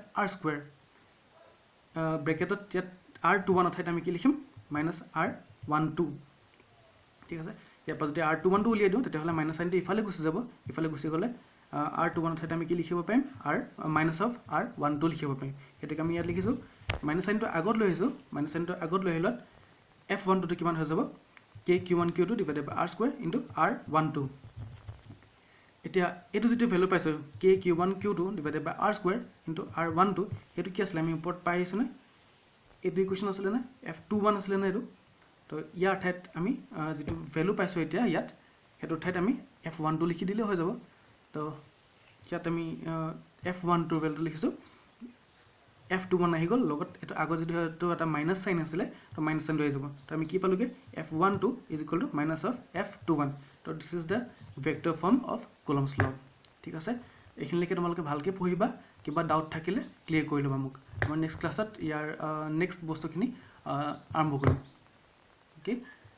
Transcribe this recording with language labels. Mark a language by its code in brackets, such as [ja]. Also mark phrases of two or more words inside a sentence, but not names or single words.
[en] r square [as] ব্র্যাকেটত r21 অথাইত আমি কি লিখিম [en] minus r12 [as] ঠিক আছে ইয়াৰ পাছ যদি r21 টো উলিয়াই দিও তেতিয়া হলে [en] minus signটো [as] ইফালে গুছি যাব ইফালে গুছি গলে r21 অথাইত আমি কি লিখিব পাৰিম [en] r minus of r12 [as] লিখিব পাৰিম এটাকে আমি ইয়াত লিখিছো [en] minus signটো [as] আগত লৈ আহিছো [en] minus signটো [as] আগত লৈ আহিলত f12 টো কিমান হৈ যাব [en] k q1 q2 divided by r square into r12 [as] এতিয়া এটো যেটো ভ্যালু পাইছো [en] k q1 q2 divided by r square into r12 [as] এটো কি আছিল আমি ওপৰত পাইছো না এটো ইকুয়েশন আছিল না f21 আছিল না এটো তো ইয়াৰ ঠাইত আমি যেটো ভ্যালু পাইছো এতিয়া ইয়াত হেটো ঠাইত আমি f12 লিখি দিলে হৈ যাব তো ইয়াত আমি f12 ভ্যালুটো লিখিছো f21 আহি গল লগত এটো আগৰ যেটো এটো এটা [en] minus sign [as] আছিল তো [en] minus sign [as] হৈ যাব তো আমি কি পালোগে [en] f12 is equal to minus of f21 [as] তো [en] this is the vector form of Coulomb's law [as] ঠিক আছে এইখিনিলৈকে তোমালোকে ভালকে পঢ়িবা কিবা ডাউট থাকিলে ক্লিয়াৰ কৰি লবা মোক মই [en] next classত [as] ইয়াৰ নেক্সট বস্তুখিনি আৰম্ভ কৰিম okay